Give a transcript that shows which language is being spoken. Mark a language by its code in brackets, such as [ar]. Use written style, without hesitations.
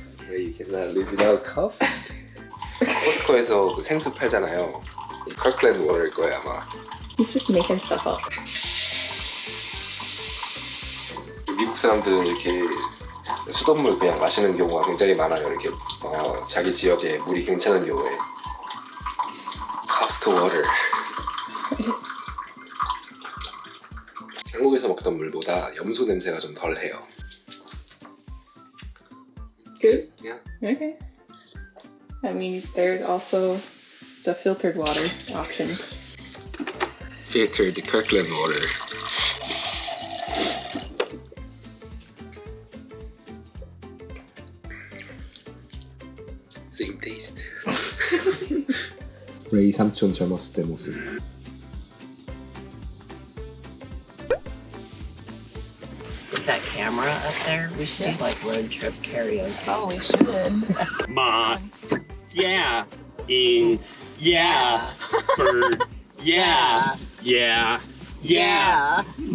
[en] Yeah, you cannot live without coffee. [ko] 코스코에서 그 생수 팔잖아요. 이 커클랜드 워터일 거예요 아마. [en] He's just making stuff up. [ko] 미국 사람들은 이렇게 수돗물 그냥 마시는 경우가 굉장히 많아요. 이렇게 자기 지역에 물이 괜찮은 경우에. 코스코 워터. 한국에서 먹던 물보다 염소 냄새가 좀 덜해요. [en] Good. Yeah. Okay. I mean, there's also the filtered water option. Filtered Kirkland water. Same taste. [ko] 레이 삼촌 젊었을 때 모습. [en] With that camera up there, we should do like road trip karaoke. Oh, we should. Ma, yeah, yeah, bird, yeah, yeah, yeah.